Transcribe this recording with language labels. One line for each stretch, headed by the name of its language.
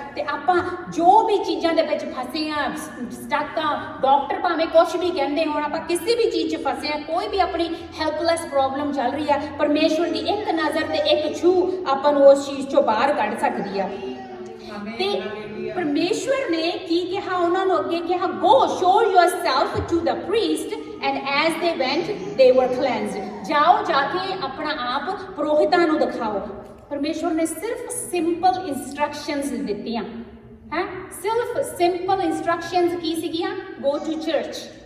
Punjabi: ਤੇ ਆਪਾਂ ਜੋ ਵੀ ਚੀਜ਼ਾਂ ਦੇ ਵਿੱਚ ਫਸੇ ਆ, ਸਟਾਕਾਂ, ਡਾਕਟਰ ਭਾਵੇਂ ਕੁਛ ਵੀ ਕਹਿੰਦੇ ਹੋਣ, ਆਪਾਂ ਕਿਸੇ ਵੀ ਚੀਜ਼ 'ਚ ਫਸੇ ਆ, ਕੋਈ ਵੀ ਆਪਣੀ ਹੈਲਪਲੈਸ ਪ੍ਰੋਬਲਮ ਚੱਲ ਰਹੀ ਆ, ਪਰਮੇਸ਼ਵਰ ਦੀ ਇੱਕ ਨਜ਼ਰ ਤੇ ਇੱਕ ਛੂਹ ਆਪਾਂ ਨੂੰ ਉਸ ਚੀਜ਼ ਚੋਂ ਬਾਹਰ ਕੱਢ ਸਕਦੀ ਆ। ਤੇ ਪਰਮੇਸ਼ਵਰ ਨੇ ਕੀ ਕਿਹਾ ਉਹਨਾਂ ਨੂੰ? ਅੱਗੇ ਕਿਹਾ,
English: go show yourself to the priest and as they went they were cleansed।
Punjabi: ਜਾਓ ਜਾ ਕੇ ਆਪਣਾ ਆਪ ਪ੍ਰੋਹਿਤਾਂ ਨੂੰ ਦਿਖਾਓ। ਪਰਮੇਸ਼ਵਰ ਨੇ ਸਿਰਫ ਸਿੰਪਲ ਇੰਸਟਰਕਸ਼ਨਸ ਦਿੱਤੀਆਂ, ਹੈ। ਸਿਰਫ ਸਿੰਪਲ ਇੰਸਟਰਕਸ਼ਨਸ ਕੀ ਸੀਗੀਆਂ?
English: go to church।